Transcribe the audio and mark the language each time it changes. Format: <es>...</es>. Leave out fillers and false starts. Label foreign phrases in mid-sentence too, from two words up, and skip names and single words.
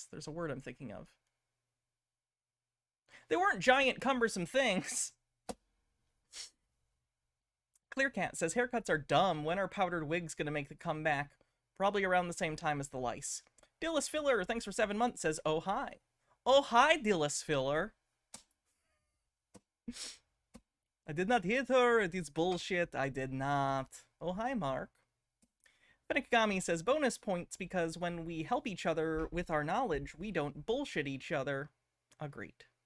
<en>There's a word I'm thinking of. They weren't giant, cumbersome things. Clearcat says, haircuts are dumb. When are powdered wigs gonna make the comeback? Probably around the same time as the lice. Dillis Filler, thanks for 7 months, says, oh hi. Oh hi, Dillis Filler. I did not hit her. It is bullshit. I did not. Oh hi, Mark. Benikagami says, bonus points because when we help each other with our knowledge, we don't bullshit each other. Agreed.</en>